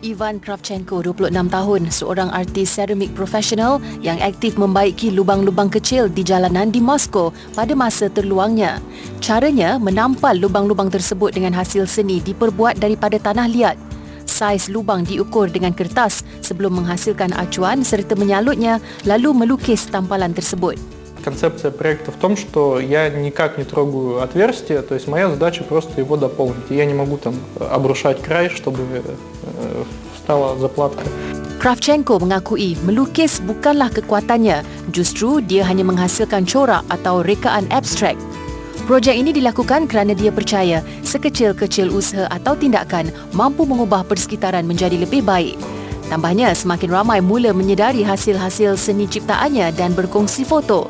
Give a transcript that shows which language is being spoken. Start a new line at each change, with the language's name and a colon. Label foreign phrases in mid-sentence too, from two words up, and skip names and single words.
Malay: Ivan Kravchenko, 26 tahun, seorang artis seramik profesional yang aktif membaiki lubang-lubang kecil di jalanan di Moskow pada masa terluangnya. Caranya menampal lubang-lubang tersebut dengan hasil seni diperbuat daripada tanah liat. Saiz lubang diukur dengan kertas sebelum menghasilkan acuan serta menyalutnya lalu melukis tampalan tersebut.
Russian: Концепция проекта в том, что я никак не трогаю отверстие, то есть моя задача просто его дополнить. Я не могу там обрушать край, чтобы встала заплатка.
Malay: Kravchenko mengakui melukis bukanlah kekuatannya, justru dia hanya menghasilkan corak atau rekaan abstrak. Projek ini dilakukan kerana dia percaya sekecil-kecil usaha atau tindakan mampu mengubah persekitaran menjadi lebih baik. Tambahnya, semakin ramai mula menyedari hasil-hasil seni ciptaannya dan berkongsi foto.